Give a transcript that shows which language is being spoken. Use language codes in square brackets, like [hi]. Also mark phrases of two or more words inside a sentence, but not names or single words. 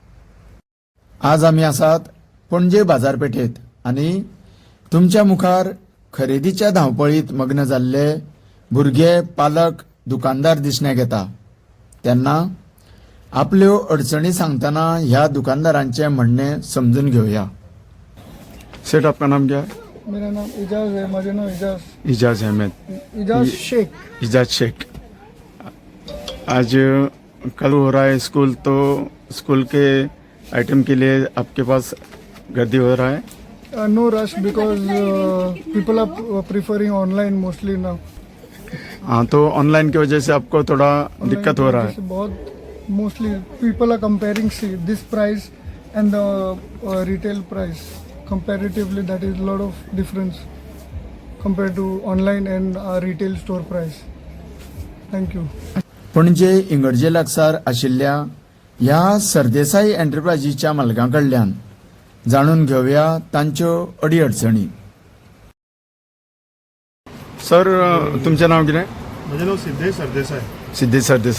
[kok] आज आमी आसात पणजे बाजारपेठेत आनी तुमच्या मुखार खरेदीच्या धांवपळीत मग्न जाल्ले भुरगे, पालक, दुकानदार दिसण्याक येता. तेन्ना आपल्यो अडचणी सांगतना ह्या दुकानदारांचे म्हणणे समजून घेवया. [hi] सेठ, आपका नाम क्या है? मेरा नाम इजाज है. मेरा नाम इजाज इजाज अहमद. इजाज शेख. इजाज शेख. आज कल हो रहा है स्कूल, तो स्कूल के आइटम के लिए आपके पास गर्दी हो रहा है? [en] No rush because people are preferring online mostly now. [hi] हाँ, तो ऑनलाइन की वजह से आपको थोड़ा दिक्कत हो रहा है. [en] बहुत mostly people are comparing this price and the retail price. Comparatively, that is a lot of difference compared to online and retail store price. Thank you. [kok] पणजे इंगडजे लागसार आशिल्ल्या ह्या सरदेसाई एंटरप्राइजीच्या मालकांकडल्यान जाणून घेवया तांच्यो अडीअडचणी. सर, तुमचें नाव कितें? म्हजें नांव सिद्धेश सरदेसाय. सिद्धेश सरदेसाय.